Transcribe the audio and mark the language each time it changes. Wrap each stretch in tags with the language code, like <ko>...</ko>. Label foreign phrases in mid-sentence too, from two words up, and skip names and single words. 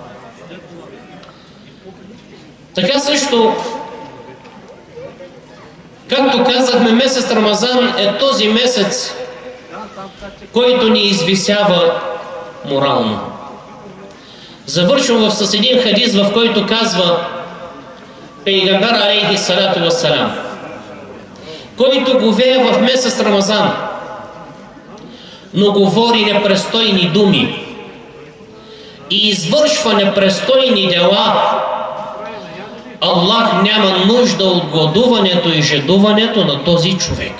<bg>Така също, както казахме, месец Рамазан е този месец, който ни извисява морално. Завършвам с един хадис, в който казва Пейгамбер</bg> <ar>عليه الصلاة والسلام:</ar> <bg>който говее в месец Рамазан, но говори непристойни думи и извършва непристойни дела, Аллах няма нужда от гладуването и жадуването на този човек.</bg>